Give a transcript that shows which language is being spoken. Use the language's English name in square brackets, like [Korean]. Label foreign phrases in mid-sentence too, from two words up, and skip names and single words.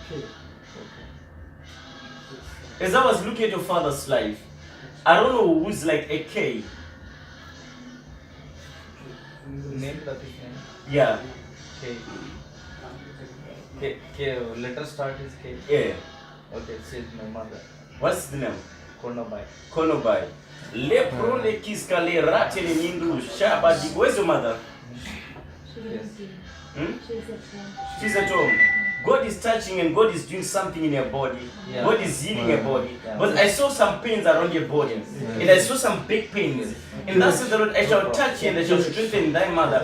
[English] As I was looking at your father's life, I don't know who's like a K. Name that is name. Yeah. K. K. Letter start is K. Yeah. Okay, she's my mother. What's the name? Konobai. Konobai. Le prone kiska le rate le mindu shaba di. Where's your mother? Yes. Hmm? She's at home. God is touching and God is doing something in your body. Yeah. God is healing your body. Yeah. But I saw some pains around your body. And I saw some big pains. And that says the Lord, I shall touch you and I shall strengthen thy mother.